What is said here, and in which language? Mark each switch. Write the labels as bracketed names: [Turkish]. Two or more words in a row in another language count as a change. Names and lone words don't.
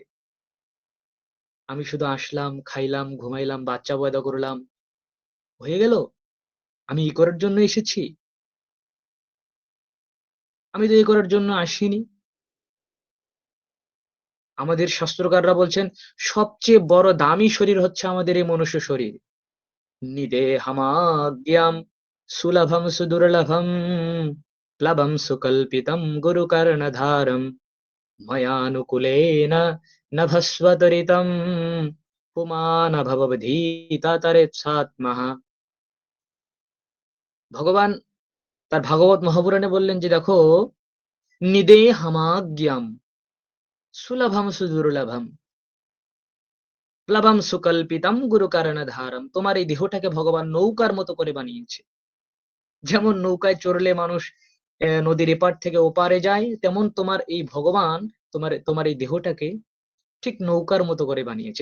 [Bangla] আমি শুধু আসলাম, খাইলাম, ঘুমাইলাম, বাচ্চা পয়দা করলাম, হয়ে গেল? আমি এই করার জন্য এসেছি? আমি তো এই করার জন্য আসিনি। আমাদের শাস্ত্রকাররা বলছেন, সবচেয়ে বড় দামি শরীর হচ্ছে আমাদের এই মনুষ্য শরীর। [Sanskrit] নিদেহমাজ্ঞাম সুলভম সুদুর্লভম প্লবম সুকল্পিতম গুরুকর্ণধারম ময়ানুকূলেন নভস্বদরিতম পুমান ভববধীতা তরেৎসাত্মঃ। [Bangla] ভগবান তার ভাগবত মহাপুরাণে বললেন যে, দেখো, [Sanskrit] নিদেহমাজ্ঞাম সুলভম সুদুর্লভম প্লবম সুকল্পিতম গুরুকর্ণধারম। [Bangla] তোমার এই দেহটাকে ভগবান নৌকার মতো করে বানিয়েছে। যেমন নৌকায় চড়লে মানুষ নদীর এপার থেকে ওপারে যায়, তেমন তোমার এই ভগবান তোমার তোমার এই দেহটাকে ঠিক নৌকার মতো করে বানিয়েছে।